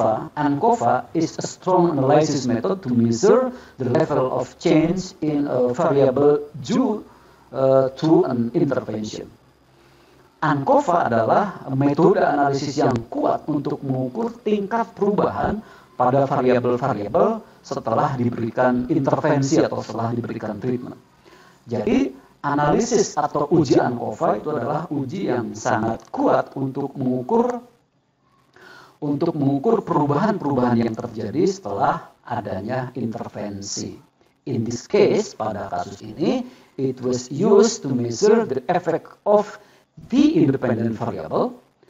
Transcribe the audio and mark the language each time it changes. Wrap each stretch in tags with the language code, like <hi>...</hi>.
<en>ANCOVA is a strong analysis method to measure the level of change in a variable due to an intervention.</en> <id>ANCOVA adalah metode analisis yang kuat untuk mengukur tingkat perubahan pada variabel-variabel setelah diberikan intervensi atau setelah diberikan treatment. Jadi, analisis atau uji ANCOVA itu adalah uji yang sangat kuat untuk mengukur perubahan-perubahan yang terjadi setelah adanya intervensi.</id> <en>In this case,</en> <id>pada kasus ini,</id> <en>it was used to measure the effect of the independent variable.</en>